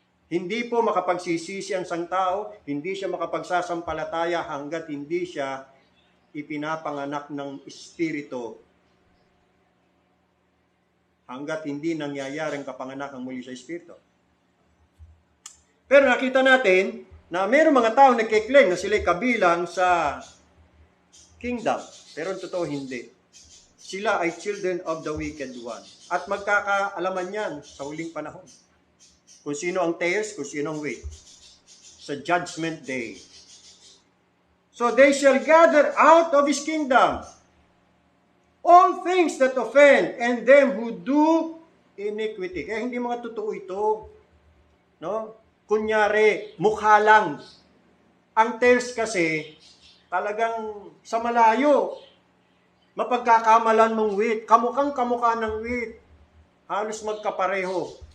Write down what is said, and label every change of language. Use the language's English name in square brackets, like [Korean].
[Filipino] Hindi po makapagsisisi ang isang tao, hindi siya makapagsasampalataya hanggat hindi siya ipinapanganak ng Espiritu. Hanggat hindi nangyayari ang kapanganakang muli sa Espiritu. Pero nakita natin na mayroong mga tao nagkiklaim na sila'y kabilang sa kingdom. Pero ang totoo hindi. Sila ay [English] children of the wicked one. [Filipino] At magkakaalaman yan sa huling panahon. Kung sino ang tares, kung sino ang wheat. Sa judgment day. [English] So they shall gather out of his kingdom all things that offend and them who do iniquity. [Filipino] Kaya hindi mga totoo ito. No? Kunyari, mukha lang. Ang tares kasi, talagang sa malayo, mapagkakamalan mong wheat. Kamukhang kamukha ng wheat. Halos magkapareho.